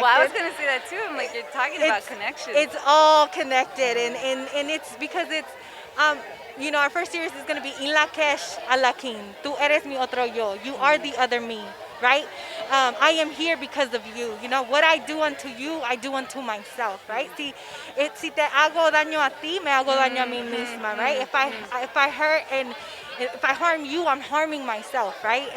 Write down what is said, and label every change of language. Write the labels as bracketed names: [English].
[English] Well, I was going to say that too. I'm like, you're talking about connections. It's all connected, and it's because it's our first series is going to be In la Kesh Alakin. [Spanish] Tú eres mi otro yo. [English] You are the other me, right? I am here because of you. What I do unto you, I do unto myself, right? [Spanish] Si te hago daño a ti, me hago daño a mí misma, right? [English] If I hurt and if I harm you, I'm harming myself, right?